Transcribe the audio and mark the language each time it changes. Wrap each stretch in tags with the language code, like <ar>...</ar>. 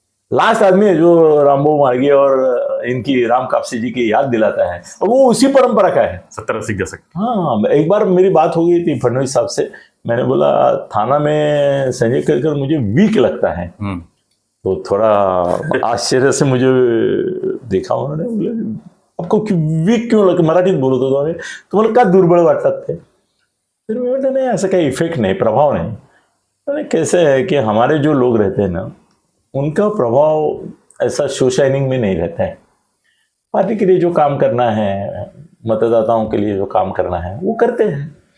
<hi>Last आदमी है जो रामभाव मार्गी और इनकी राम कापसे जी की याद दिलाता है, और वो उसी परंपरा का है, 70-80 दशक। हाँ, एक बार मेरी बात हो गई थी फडणवीस साहब से, मैंने बोला थाना में संजय केळकर मुझे वीक लगता है, तो थोड़ा आश्चर्य से मुझे देखा उन्होंने। बोले आपको वीक क्यों लगा,</hi> <mr>मराठीत बोलत होतो आम्ही, तुम्हाला का दुर्बळ वाटतात ते।</mr> <hi>फिर मैं बोलता नहीं, ऐसा कोई इफेक्ट नहीं, प्रभाव नहीं। तो कैसे है कि हमारे जो लोग रहते हैं ना, उनका प्रभाव ऐसा शो शाइनिंग में नहीं रहता है। पार्टी के लिए जो काम करना है, मतदाताओं के लिए जो काम करना है वो करते हैं।</hi>